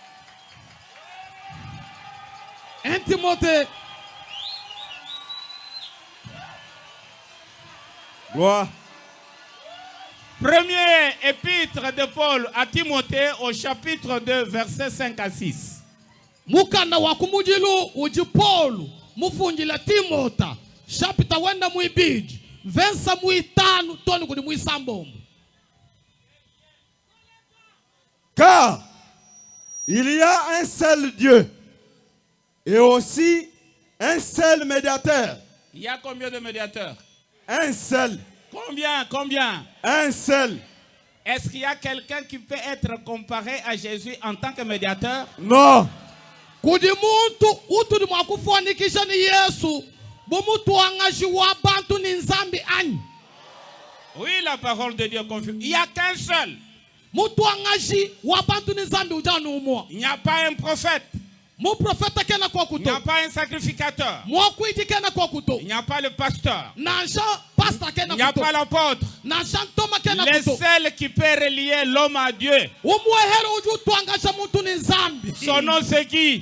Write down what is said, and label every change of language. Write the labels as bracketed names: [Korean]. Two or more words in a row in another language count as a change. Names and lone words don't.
[French] Timothée. Premier épître de Paul à Timothée au chapitre 2, versets 5 à 6. [Luba-Lulua] Mukanda wa kumujilu uji Paul mufunjila Timota chapita wenda muibiji versa muitanu toni kudi muisambo. [French] Car il y a un seul Dieu et aussi un seul médiateur. Il y a combien de médiateurs? Un seul. Combien? Un seul. Est-ce qu'il y a quelqu'un qui peut être comparé à Jésus en tant que médiateur? Non. [Luba-Lulua] Kudi muntu utu di mwakufanikisha ni Yesu bumutu angaji wa bantu ni nzambi ani. [French] Oui, la parole de Dieu confirme. Il n'y a qu'un seul. [Luba-Lulua] Mutu angaji wa bantu ni nzambi ujanu umwa. [French] Il n'y a pas un prophète. Il n'y a pas un sacrificateur. Il n'y a pas le pasteur. Il n'y a pas l'apôtre. Le seul qui peut relier l'homme à Dieu. Son nom c'est qui?